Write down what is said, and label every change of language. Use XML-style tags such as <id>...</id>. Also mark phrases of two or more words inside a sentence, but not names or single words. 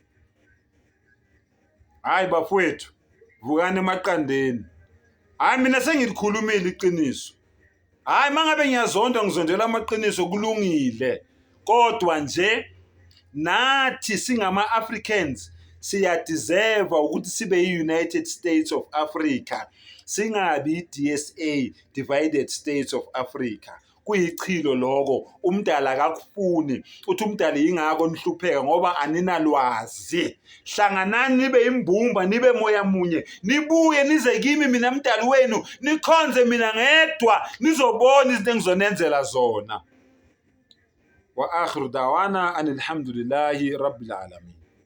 <zu>Hayi bafowethu, vukani emaqandeni. Hayi mina sengilikhulumile iqiniso. Hayi mangabe ngiyazonda ngizondela amaqiniso kulungile. Kodwa nje nathi singama-Africans siyadeserve ukuthi sibe yi-</zu> <en>United States of Africa.</en> <zu>Singabi i-DSA,</zu> <en>Divided States of Africa.</en> <zu>Kuyichilo lokho, umdala akakufuni. Uthi umdala yingako nihlupheka ngoba aninalwazi. Hlanganani nibe imbumba, nibe moya munye. Nibuye nize kimi mina mdali wenu, nikhonze mina ngedwa, nizobona izinto engizonenzela zona.</zu> <ar>وآخر دعوانا أن الحمد لله رب العالمين.</ar>